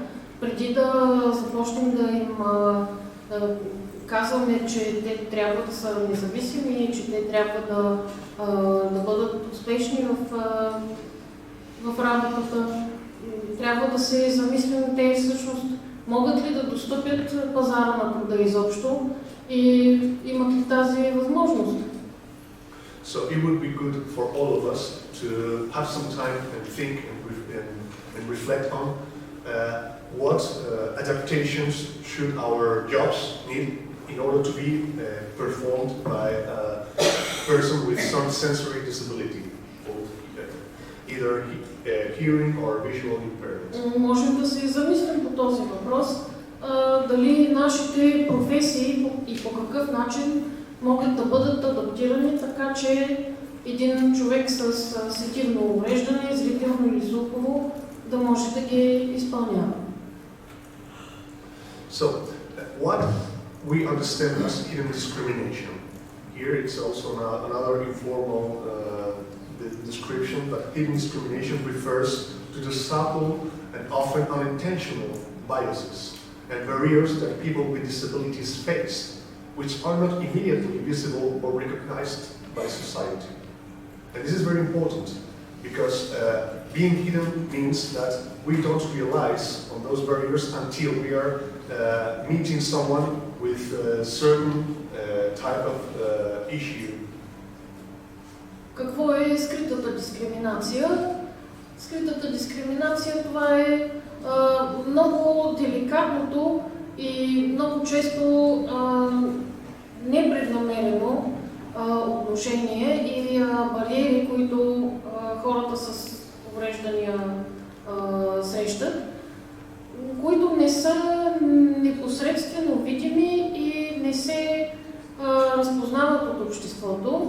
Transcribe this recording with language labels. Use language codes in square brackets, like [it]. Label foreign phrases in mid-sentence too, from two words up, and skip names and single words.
[bg] Преди да започнем да им казваме, че те трябва да са независими, че те трябва да бъдат успешни в работата. Трябва да се замислим те всъщност могат ли да достъпят пазара на труда изобщо и имат ли тази възможност. [en] So it would be good for all of us to have some time and think and reflect on what adaptations should our jobs need in order to be performed by a person with some sensory disability, either hearing or visual impairment. [bg] Можем да се замислим по този въпрос, дали нашите професии и по какъв начин могат да бъдат адаптирани, така че един човек с сетивно увреждане, зрително или слухово, да може да ги изпълнява. [en] So, what we understand as hidden discrimination. Here it's also another informal description, but hidden discrimination refers to the subtle and often unintentional biases and barriers that people with disabilities face, which are not immediately visible or recognized by society. And this is very important because being hidden means that we don't realize on those barriers until we are meeting someone with a certain type of issue. [bg] Какво е скритата дискриминация? Скритата дискриминация това е много деликатното и много често непреднамерено отношение или бариери, които хората с увреждания срещат, които не са непосредствено видими и не се разпознават от обществото.